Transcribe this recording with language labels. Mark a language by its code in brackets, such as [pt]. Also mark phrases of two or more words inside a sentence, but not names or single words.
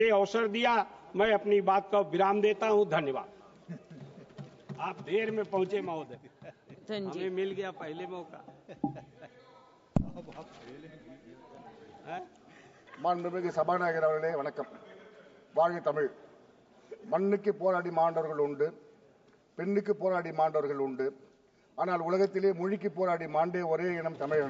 [hi] ये अवसर दिया, मैं अपनी बात का विराम देता हूं। धन्यवाद। आप देर में पहुंचे महोदय, हमें मिल गया पहले मौका। [ta] மாண்புமிகு சபாநாயகர் அவர்களே வணக்கம். வாழ்க தமிழ். மண்ணுக்கு போராடி மாண்டவர்கள் உண்டு, பெண்ணுக்கு போராடி மாண்டவர்கள் உண்டு. ஆனால் உலகத்திலே மொழிக்கு போராடி மாண்டே ஒரே இனம் தமிழினம்.